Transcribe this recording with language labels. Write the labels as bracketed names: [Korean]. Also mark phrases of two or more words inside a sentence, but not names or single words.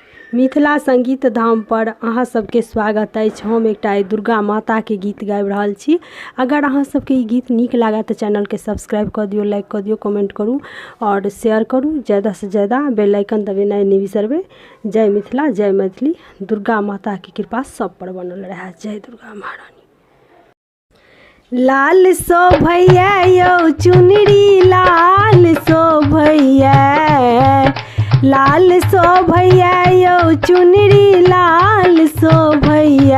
[Maithili] मिथिला संगीत धाम पर अहाँ सबके स्वागत अछि। हम एकटा दुर्गा माता के गीत गाबि रहल छी। अगर अहाँ सबके ई गीत नीक लागत तऽ चैनल के सब्सक्राइब कर दियौ, लाइक कर दियौ, कमेंट करू और शेयर करू। ज़्यादा से ज़्यादा बेल आइकन दबेनाइ नहि बिसरबै। जय मिथिला, जय मैथिली। दुर्गा माता की कृपा सब पर बनल रहे। जय दुर्गा महारानी। लाल शोभैया यौ चुनरी लाल शोभैया, लाल शोभैया यौ चुनरी लाल शोभैया।